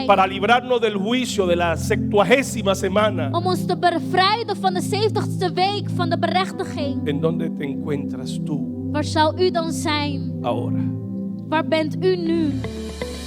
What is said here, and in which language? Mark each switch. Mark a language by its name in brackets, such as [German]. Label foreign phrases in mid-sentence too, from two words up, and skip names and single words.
[Spanish] para librarnos del juicio de la 70ª semana, [Dutch] Om ons te bevrijden van de 70ste week van de berechtiging. [Spanish] ¿en dónde te encuentras tú [Dutch] Waar zou u dan zijn? [Spanish] ahora? [Dutch] Waar bent u nu?